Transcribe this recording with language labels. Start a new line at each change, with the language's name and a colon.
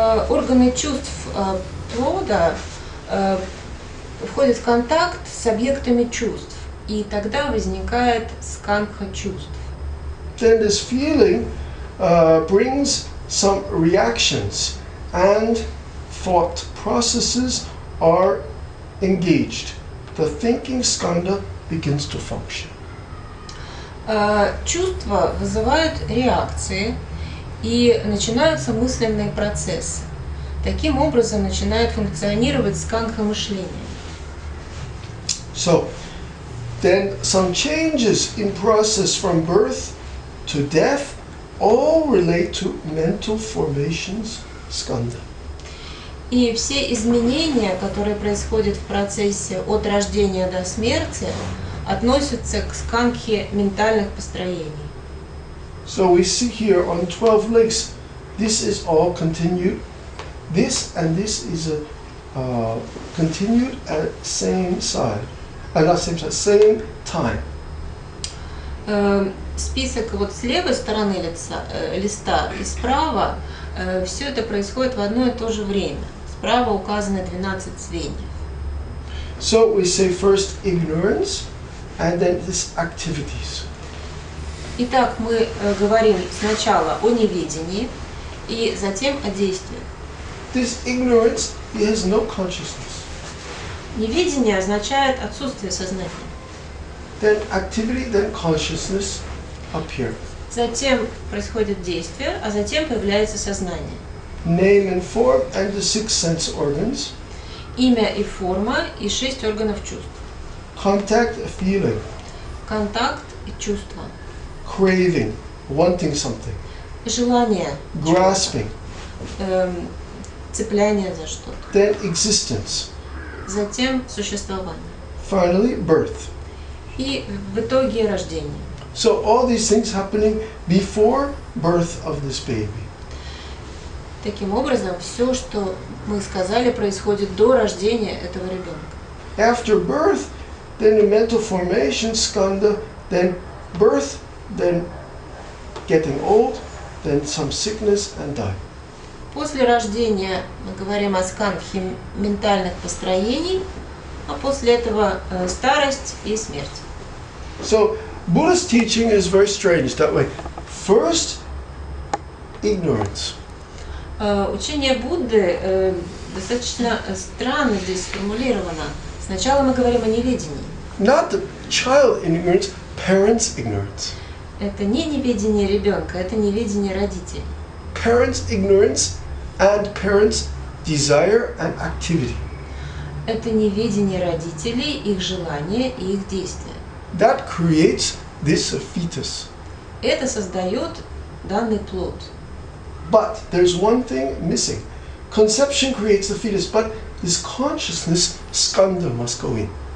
Russian: Органы чувств плода входят в контакт с объектами чувств, и тогда возникает скандха чувств.
English: Then this feeling brings some reactions, and thought processes are engaged. The thinking skandha begins to function.
Russian: Чувства вызывают реакции, и начинаются мысленные процессы. Таким образом начинает функционировать скандха мышления.
English: So, then some changes in process from birth to death all relate to mental formations skandha.
Russian: И все изменения, которые происходят в процессе от рождения до смерти, относятся к скандхе ментальных построений.
English: So we see here on 12 links, this is all continued. This and this is a continued at same side, not same side, same time.
Russian: Список вот с левой стороны листа и справа, все это происходит в одно и то же время. Справа указаны 12 звеньев.
English: So we say first ignorance, and then these activities.
Russian: Итак, мы говорим сначала о неведении и затем о действиях.
English: This ignorance, he has no consciousness.
Russian: Неведение означает отсутствие сознания.
English: Then activity, then consciousness appear.
Russian: Затем происходит действие, а затем появляется сознание.
English: Name and form and the 6 sense organs.
Russian: Имя и форма и 6 органов чувств.
English: Contact, feeling.
Russian: Контакт и чувство.
English: Craving, wanting something.
Russian: Желание.
English: Grasping.
Russian: Цепляние за что-то.
English: Then existence.
Russian: Затем существование.
English: Finally, birth.
Russian: И в итоге рождение.
English: So all these things happening before birth of this baby.
Russian: Таким образом, все, что мы сказали, происходит до рождения этого ребенка.
English: After birth, then the mental formation, skandha, then birth, then getting old, then some sickness and die.
Russian: После рождения мы говорим о скандхе ментальных построений, а после этого старость и смерть.
English: So Buddha's teaching is very strange that way. First, ignorance.
Russian: Учение Будды достаточно странно здесь сформулировано. Сначала мы говорим о неведении.
English: Not the child ignorance, parents' ignorance.
Russian: Это не неведение ребенка, это неведение родителей.
English: Parents' ignorance and parents' desire and activity.
Russian: Это неведение родителей, их желания и их действия.
English: That creates this fetus.
Russian: Это создает данный плод.
English: But there's one thing missing. Conception creates the fetus, but this consciousness, skandha, must go in.